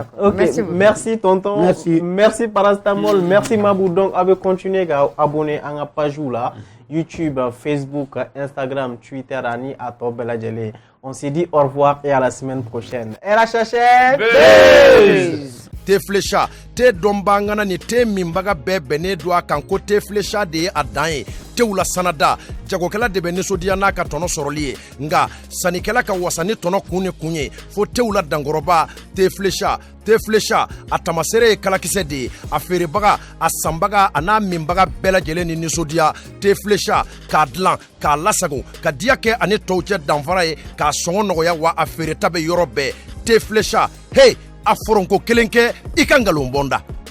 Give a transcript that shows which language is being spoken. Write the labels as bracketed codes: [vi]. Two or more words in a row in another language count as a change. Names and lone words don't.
[fr] Ok, merci tonton. Merci Parastamol, merci Mabou. Donc, avec continuer à abonner à la page là, YouTube, Facebook, Instagram, Twitter, Ani, à Tobeladjele. On se dit au revoir et à la semaine prochaine. Et la chachette. [bm] te flecha te dɔnba ŋana ni te minbaga bɛɛ bɛnnen do a kan ko te flecha de ye a dan ye tew la sanada jagokɛla de bɛ nisɔndiya n'a ka tɔnɔ sɔrɔli ye nga sannikɛla ka wasa ni tɔnɔ kun ni kun ye fo tew la dankɔrɔba te flecha a tamasere ye kalakisɛ de ye a feerebaga a sanbaga a n'a minbaga bɛɛ lajɛlen ni nisɔndiya te flecha k'a dilan k'a lasago ka diya kɛ ani tɔw cɛ danfara ye k'a sɔngɔ nɔgɔya wa a feereta bɛ yɔrɔ bɛɛ te flecha hey a foronko kelen kɛ i ka ngalon bɔnda